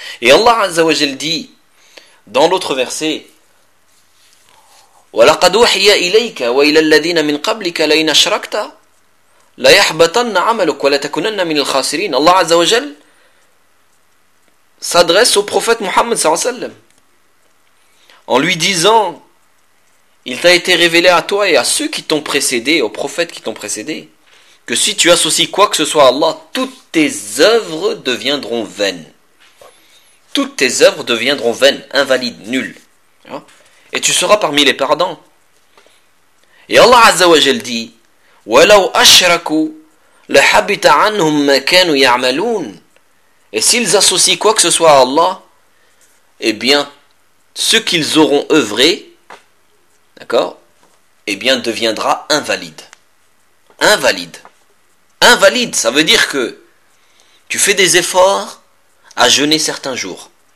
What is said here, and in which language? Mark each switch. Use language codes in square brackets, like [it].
[fr] Et Allah Azza wa Jal dit dans l'autre verset, Allah Azza wa Jal s'adresse au prophète Muhammad sallallahu alayhi wa sallam en lui disant: il t'a été révélé à toi et à ceux qui t'ont précédé, aux prophètes qui t'ont précédé, que si tu associes quoi que ce soit à Allah, toutes tes œuvres deviendront vaines. Toutes tes œuvres deviendront vaines, invalides, nulles. Et tu seras parmi les perdants. Et Allah Azza wa Jal dit: [ar] وَلَوْ أَشْرَكُوا لَحَبِتَ عَنْهُمْ مَا كَانُوا يَعْمَلُونَ. [fr] Et s'ils associent quoi que ce soit à Allah, eh bien, ce qu'ils auront œuvré, d'accord, eh bien, deviendra invalide. Invalide. Invalide, ça veut dire que tu fais des efforts à jeûner certains jours.